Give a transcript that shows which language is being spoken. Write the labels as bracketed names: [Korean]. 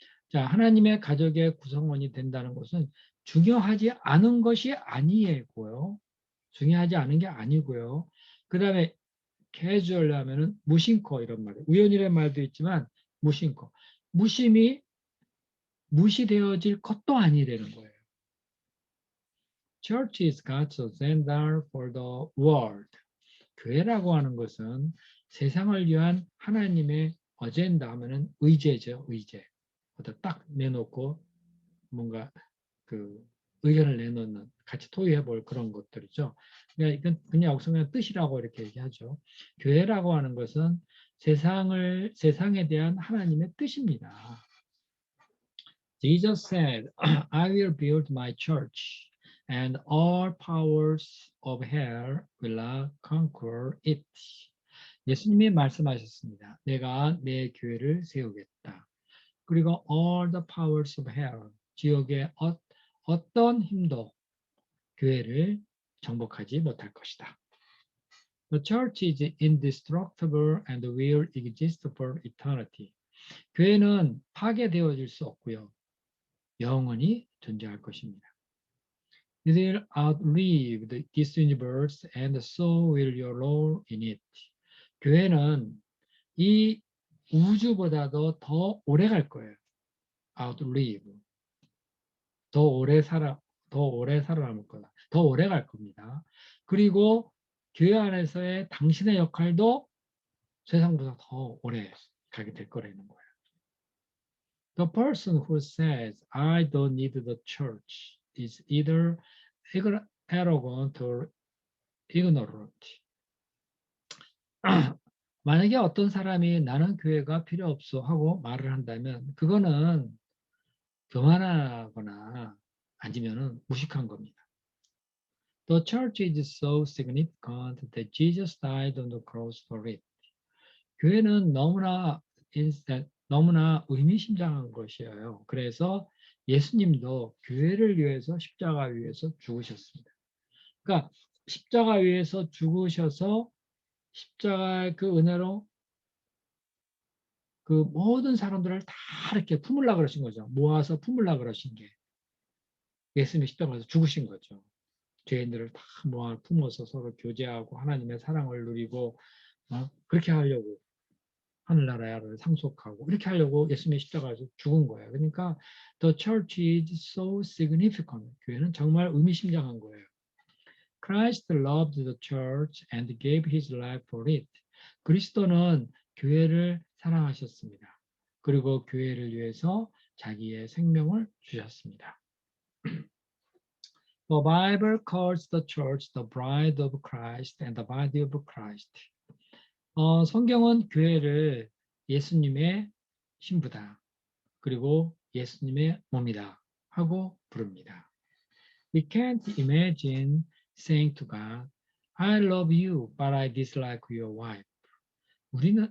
[Korean] 자, 하나님의 가족의 구성원이 된다는 것은 중요하지 않은 것이 아니고요. 중요하지 않은 게 아니고요. 그 다음에 casual 하면은 무심코 이런 말이에요. 우연이라는 말도 있지만 무심코. 무심이 무시되어질 것도 아니라는 거예요. [English] Church is God's agenda for the world. [Korean] 교회라고 하는 것은 세상을 위한 하나님의 어젠다 하면은 의제죠, 의제. 어떤 딱 내놓고 뭔가 그 의견을 내놓는 같이 토의해 볼 그런 것들이죠. 그러니까 이건 그냥 여기서 그냥 뜻이라고 이렇게 얘기하죠. 교회라고 하는 것은 세상에 대한 하나님의 뜻입니다. [English] Jesus said, I will build my church and all powers of hell will not conquer it. [Korean] 예수님이 말씀하셨습니다. 내가 내 교회를 세우겠다. 그리고 [English] all the powers of hell, [Korean] 지옥의 어떤 힘도 교회를 정복하지 못할 것이다. [English] The church is indestructible and will exist for eternity. [Korean] 교회는 파괴되어질 수 없고요. 영원히 존재할 것입니다. [English] It will outlive this universe and so will your role in it. [Korean] 교회는 이 우주보다도 더 오래 갈 거예요. outlive. 더 오래 살아남을 거다. 더 오래 갈 겁니다. 그리고 교회 안에서의 당신의 역할도 세상보다 더 오래 가게 될 거라는 거예요. [English] The person who says, I don't need the church is either arrogant or ignorant. [Korean] 만약에 어떤 사람이 나는 교회가 필요 없어 하고 말을 한다면 그거는 교만하거나 아니면은 무식한 겁니다. [English] The church is so significant that Jesus died on the cross for it. [Korean] 교회는 너무나 너무나 의미심장한 것이에요. 그래서 예수님도 교회를 위해서 십자가 위에서 죽으셨습니다. 그러니까 십자가 위에서 죽으셔서 십자가의 그 은혜로 그 모든 사람들을 다 이렇게 품으려고 그러신 거죠. 모아서 품으려고 그러신 게 예수님이 십자가에서 죽으신 거죠. 죄인들을 다 모아 품어서 서로 교제하고 하나님의 사랑을 누리고 그렇게 하려고 하늘나라를 상속하고 이렇게 하려고 예수님의 십자가에서 죽은 거예요. 그러니까 [English] the church is so significant. [Korean] 교회는 정말 의미심장한 거예요. [English] Christ loved the church and gave his life for it. [Korean] 그리스도는 교회를 사랑하셨습니다. 그리고 교회를 위해서 자기의 생명을 주셨습니다. [English] The Bible calls the church the bride of Christ and the body of Christ. [Korean] 성경은 교회를 예수님의 신부다. 그리고 예수님의 몸이다 하고 부릅니다. [English] We can't imagine saying to God, I love you, but I dislike your wife.